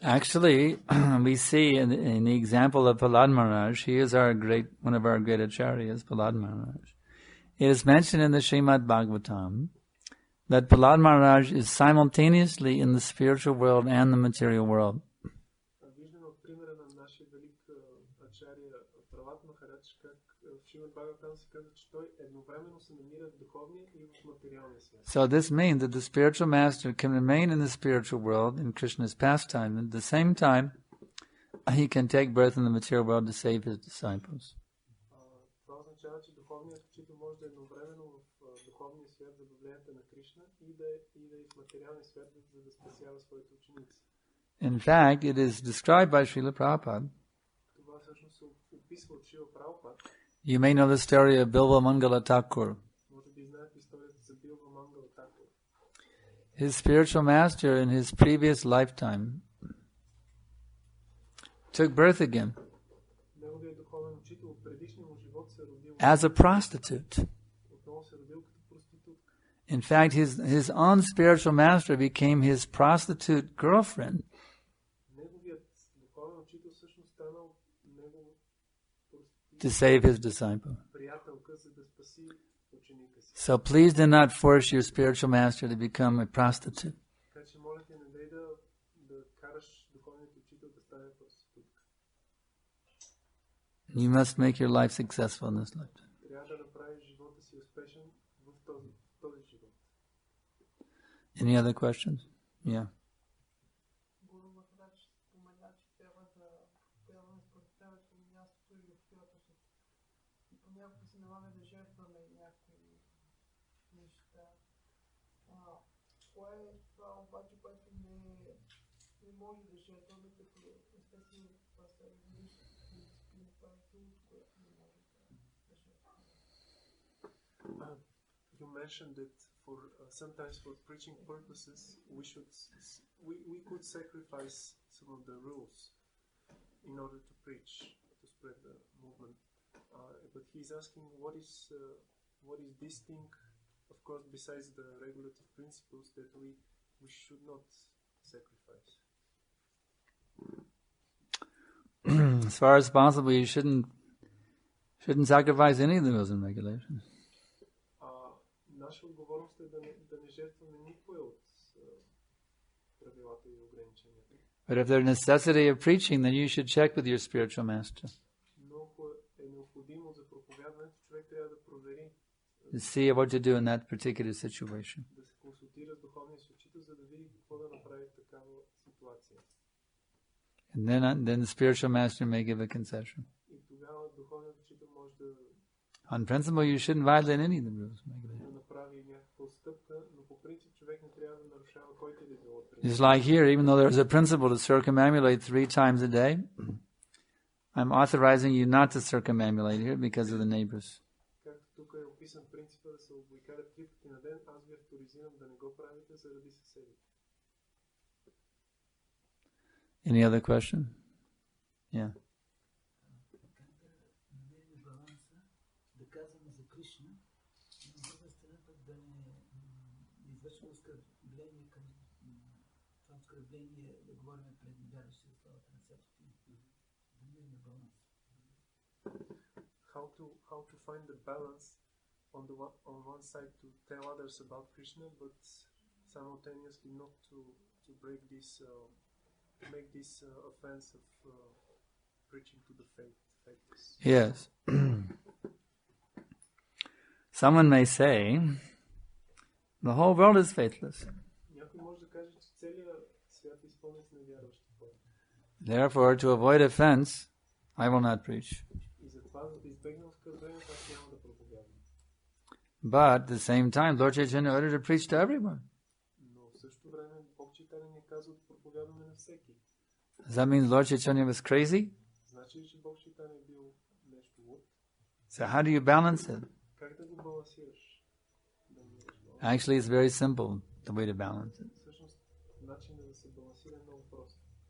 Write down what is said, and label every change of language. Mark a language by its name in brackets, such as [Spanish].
[English] Actually, we see in the example of Prahlad Maharaj, he is one of our great acharyas, Prahlad Maharaj. It is mentioned in the Srimad Bhagavatam that Prahlad Maharaj is simultaneously in the spiritual world and the material world. [Bulgarian] Виждаме от примера на нашия велик ачария Пралад Махарадж, как в Шримад Бхагаватам се казва, че той едновременно се намира в духовния и в материалния свят. [English] So this means that the spiritual master can remain in the spiritual world in Krishna's pastime, and at the same time he can take birth in the material world to save his disciples. [Bulgarian] Това означава, че духовният учител може да е едновременно в духовния свят за влиянието на Кришна и да е в материалния свят, за да спасява своите ученици. [English] In fact, it is described by Srila Prabhupada. [Bulgarian] Това всъщност се описва от Шрила Прабхупад. [English] You may know the story of Bilva Mangala Thakur. [Bulgarian] Може би знаете историята за Билва Мангала Такур. [English] His spiritual master in his previous lifetime took birth again [Bulgarian] Неговият духовен учител в предишния му живот се родил [English] as a prostitute. [Bulgarian] отново се родил като проститутка. [English] In fact, his own spiritual master became his prostitute girlfriend. [Bulgarian] Неговият духовен учител всъщност станал негов [English] To save his disciple. [Bulgarian] приятелка, за да спаси ученика си. [English] So please do not force your spiritual master to become a prostitute. [Bulgarian] Така че моля те, не дай да караш духовният учител да стане проститутка. [English] You must make your life successful in this lifetime. [Bulgarian] Трябва да направиш живота си успешен в този живот. [English] Any other questions? Yeah. [Bulgarian] Гуру Махарадж спомена, че трябва да появаме според времето на мястото и обстоятелството. И понякога се налага да жертваме някои неща. Кое е това обаче, което не може да жертваме, като естествено това са различни дисциплини, това е другото, което не може да жертваме. [English] You mentioned that sometimes for preaching purposes we could sacrifice some of the rules in order to preach, to spread the movement. But he's asking what is this thing, of course, besides the regulative principles that we should not sacrifice. As far as possible, you shouldn't sacrifice any of the rules and regulations. [Bulgarian] Наша отговорност е да не жертваме никое от правилата и ограниченията. [English] But if there's necessity of preaching, then you should check with your spiritual master [Bulgarian] Но ако е необходимо за проповядването, човек трябва да провери, [English] to see what to do in that particular situation. [Bulgarian] да се консултира с духовния си учител, за да види какво да направи в такава ситуация. [English] And then the spiritual master may give a concession. [Bulgarian] И тогава духовният учител може да [English] On principle, you shouldn't violate any of the rules and regulations. [Bulgarian] направи някаква отстъпка, но по принцип човек не трябва да нарушава който и да било принцип. [English] It's like here, even though there's a principle to circumambulate 3 times a day, I'm authorizing you not to circumambulate here because of the neighbors. [Bulgarian] Както тук е описан принципа да се обикалят 3 пъти на ден, аз ви авторизирам да не го правите заради съседите. [English] Any other question? Yeah. [Bulgarian] Да казваме за Кришна, но от друга страна пък да не извършваме оскърбление към това оскърбление, да говорим пред невярващи в славата на царството. Да намерим баланс. [English] How to find the balance on one side to tell others about Krishna, but simultaneously not to break this to make this offense of preaching to the faithless. Yes. Someone may say, the whole world is faithless. [Bulgarian] Някой може да каже, че целият свят е изпълнен с невярващи хора. [English] Therefore, to avoid offense, I will not preach. [Bulgarian] И затова, за да избегна оскърблението, аз няма да проповядвам. [English] But at the same time, Lord Chaitanya ordered to preach to everyone. [Bulgarian] Но в същото време Бог Чайтаня ни казва да проповядваме на всеки. [English] Does that mean Lord Chaitanya was crazy? [Bulgarian] Значи ли, че Бог Чайтаня е бил нещо луд? [English] So how do you balance it? [Bulgarian] Как да го балансираш? [English] Actually, it's very simple, the way to balance it. [Bulgarian] Всъщност, начинът да се балансира е много прост.